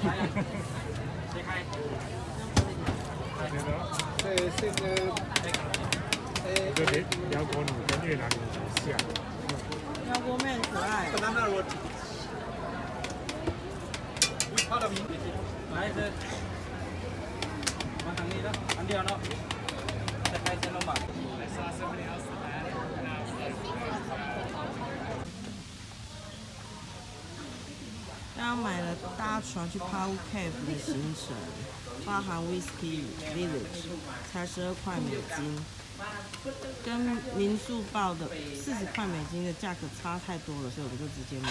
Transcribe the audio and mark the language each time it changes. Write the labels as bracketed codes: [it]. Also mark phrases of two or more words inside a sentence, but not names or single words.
[zh] 这个，我觉得辽国女跟越南女很像。辽国妹很可爱。来这， [th] มาทางนี้แล้วอันเดียวเนาะจะไปเส้นลงมา [zh] 刚刚买了搭船去 Pahu Cave 的行程，包含 Whiskey Village， 才12块美金，跟民宿报的40块美金的价格差太多了，所以我们就直接买。